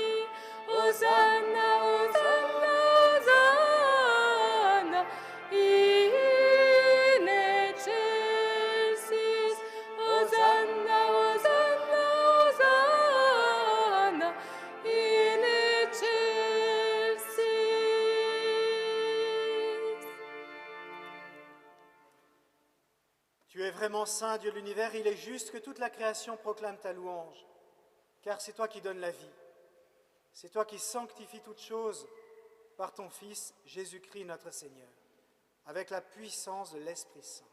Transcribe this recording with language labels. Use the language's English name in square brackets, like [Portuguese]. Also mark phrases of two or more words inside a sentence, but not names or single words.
[Latin] Hosanna, Hosanna, Hosanna, in excelsis. Hosanna, Hosanna, Hosanna, in excelsis. [French] Tu es vraiment saint, Dieu de l'univers, il est juste que toute la création proclame ta louange, car c'est toi qui donnes la vie. C'est toi qui sanctifies toutes choses par ton Fils, Jésus-Christ notre Seigneur, avec la puissance de l'Esprit Saint.